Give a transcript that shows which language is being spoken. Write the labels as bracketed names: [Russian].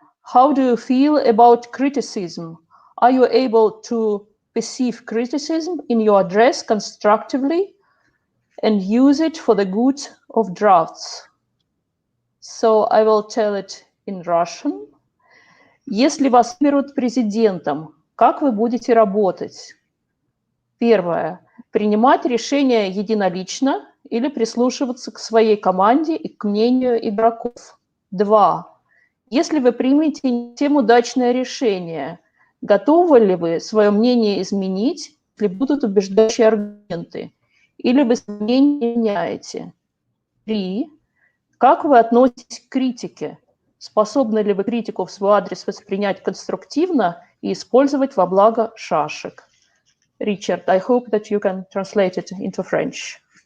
[English] How do you feel about criticism? Are you able to perceive criticism in your address constructively and use it for the good of drafts? So I will tell it in Russian. [Russian] Если вас выберут президентом, как вы будете работать? Первое. Принимать решения единолично или прислушиваться к своей команде и к мнению игроков. 2. Если вы примете не совсем удачное решение, готовы ли вы свое мнение изменить, если будут убеждающие аргументы? Или вы мнение меняете? 3. Как вы относитесь к критике? Способны ли вы критику в свой адрес воспринять конструктивно и использовать во благо шашек? [English] Richard, I hope that you can translate it into French.